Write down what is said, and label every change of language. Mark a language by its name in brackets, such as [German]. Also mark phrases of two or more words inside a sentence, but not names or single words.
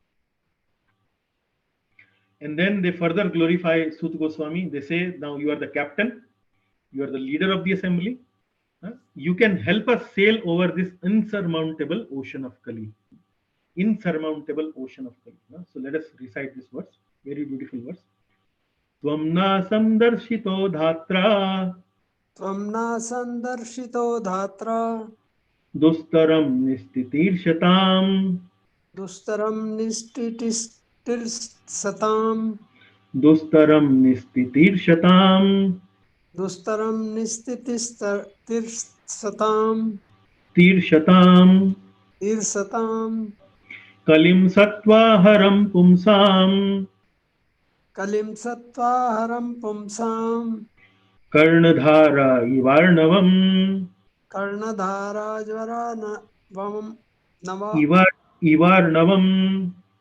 [English] And then they further glorify Sut Goswami. They say, now you are the captain, you are the leader of the assembly. You can help us sail over this insurmountable ocean of Kali. Insurmountable ocean of Kali. So let us recite this verse. Very beautiful verse. [Sanskrit] त्वन्नः सन्दर्शितो धात्रा. त्वन्नः सन्दर्शितो धात्रा. दुस्तरं निस्तितीर्षताम्. दुस्तरं निस्तितीर्षताम्. दुस्तरं निस्तितीर्षताम्. दुस्तरं निस्तितीर्षताम्. तीर्षताम्. तीर्षताम्. कलिं सत्त्वहरं पुंसाम्. कलिं सत्त्वहरं पुंसाम्. कर्णधार इवार्णवम्. कर्णधार ज्वरणवम्. इवार्णवम्.